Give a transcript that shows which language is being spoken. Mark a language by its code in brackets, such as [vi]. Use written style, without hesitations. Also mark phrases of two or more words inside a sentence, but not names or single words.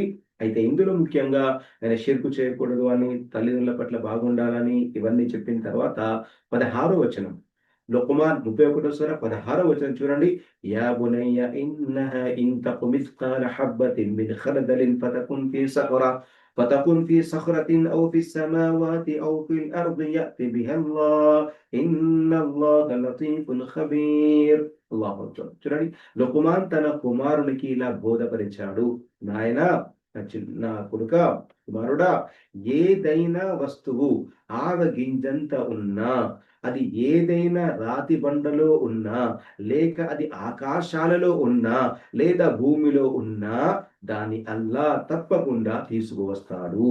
[te] అయితే ఇందులో ముఖ్యంగా ఆయన షిర్కు చేయకూడదు అని, తల్లిదండ్రుల పట్ల బాగుండాలని ఇవన్నీ చెప్పిన తర్వాత 16వ వచనం లుక్మాన్ 31వ సూర 16వ వచనం చూడండి. [ar] يا بني إنها إن تك مثقال حبة من خردل فتكن في صخرة أو في السماوات أو في الأرض يأتي بها الله إن الله لطيف خبير. الله أكبر. [te] చూడండి లుక్మాన్ తన కుమారునికి ఇలా బోధపరిచాడు. నాయనా నా కొడుక కుమారుడా, ఏదైనా వస్తువు ఆవగింజంత ఉన్నా, అది ఏదైనా రాతి బండలో ఉన్నా, లేక అది ఆకాశాలలో ఉన్నా, లేదా భూమిలో ఉన్నా, దాని అల్లాహ్ తప్పకుండా తీసుకువస్తాడు.